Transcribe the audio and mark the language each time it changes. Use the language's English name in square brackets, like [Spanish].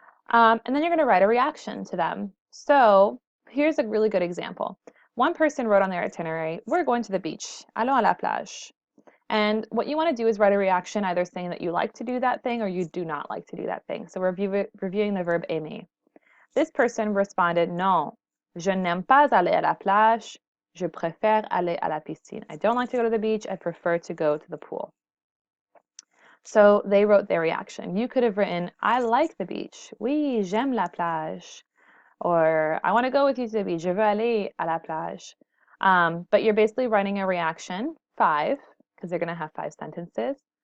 [English] And then you're going to write a reaction to them. So here's a really good example. One person wrote on their itinerary, we're going to the beach, [French] allons à la plage. [English] And what you want to do is write a reaction either saying that you like to do that thing or you do not like to do that thing. So we're reviewing the verb aimer. This person responded, [French] non, je n'aime pas aller à la plage, je préfère aller à la piscine. [English] I don't like to go to the beach, I prefer to go to the pool. So they wrote their reaction. You could have written, I like the beach. [French] Oui, j'aime la plage. [English] Or I want to go with you to the beach. [French] Je veux aller à la plage. [English] But you're basically writing a reaction, 5, because they're going to have 5 sentences.